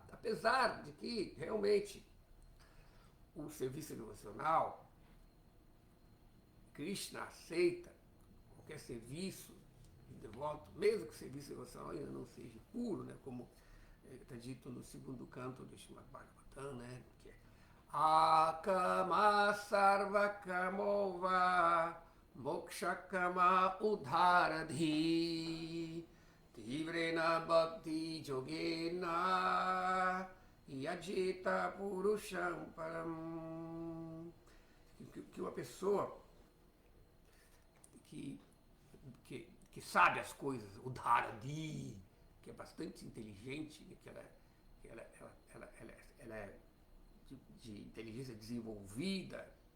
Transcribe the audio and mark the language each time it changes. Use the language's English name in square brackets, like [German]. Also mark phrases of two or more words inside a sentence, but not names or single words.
[Portuguese] Apesar de que realmente o serviço devocional, Krishna aceita qualquer serviço de devoto, mesmo que o serviço devocional ainda não seja puro, né? Como está dito no segundo canto do Srimad Bhagavatam, né? Que é [Sanskrit] अकाम सर्वकामोवा मोक्षकाम उदारधी तीव्रेण भक्ति योगेन यजित पुरुषम् परम्. [Portuguese] Que uma pessoa que sabe as coisas, Udharadhi, que é bastante inteligente, que ela é de inteligência desenvolvida,